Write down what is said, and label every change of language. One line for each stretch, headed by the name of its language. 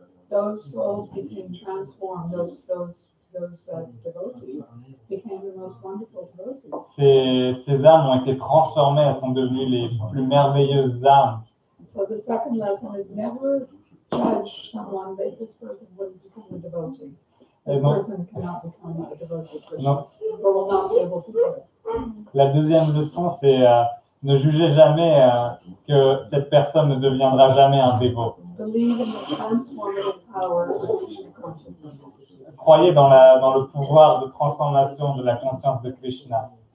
English: those souls became transformed. Those devotees became the most wonderful devotees.
French: ces âmes ont été transformées, elles sont devenues les plus merveilleuses âmes.
English: So the second lesson is never judge someone that this person wouldn't become a devotee. This person cannot become a devotee Christian, or will not be able to do it.
French: La deuxième leçon, c'est ne jugez jamais que cette personne ne deviendra jamais un dévot.
English: Believe in the transformative power of Krishna consciousness.
French: Croyez dans le pouvoir de transformation de la conscience de Krishna.